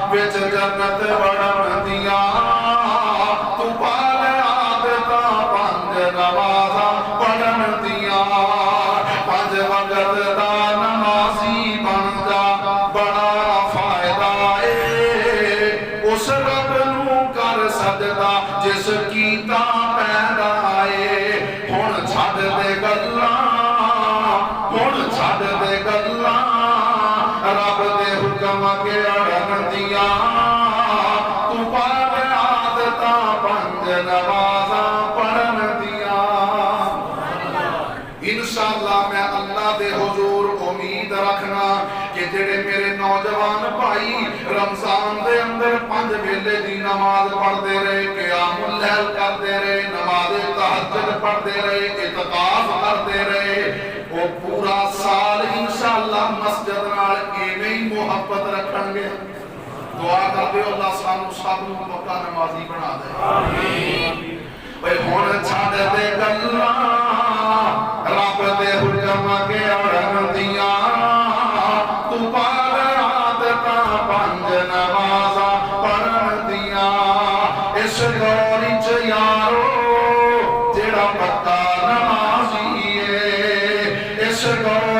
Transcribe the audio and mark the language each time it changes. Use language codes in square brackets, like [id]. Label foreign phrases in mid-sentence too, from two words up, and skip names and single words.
[pa] وچ جنت وڑن دیاں تو پال عادتاں پنج نمازاں پڑھن دیاں پنج وقت دا نمازی بن جا بڑا فائدہ اے اس رب نو کر سجدہ جس کیتا پیدا اے ہن چھڈ دے گلاں ہن چھڈ دے گلاں رب دے حکم کے اڑن دیاں تو پال عادتاں پنج نمازاں پڑھن دیاں انشاءاللہ میں اللہ دے حضور امید رکھنا کہ جڑے میرے نوجوان بھائی رمضان دے اندر 5 ویلے دی نماز پڑھتے رہے [ar] قیام اللیل [pa] کرتے رہے نماز تہجد پڑھتے رہے اعتکاف کرتے رہے وہ پورا سال انشاءاللہ مسجد نال ایویں ہی محبت رکھن گے دعا کر دیو اللہ سانو سب نوں پکا نمازی بنا دے آمین بھئی ہن چھڈ دے گلاں رب دے حکم کے اڑن دیاں تو پال عادتاں پنج نمازاں پڑھن دیاں اس دور وچ یارو جڑا پکا نمازی اے اس دور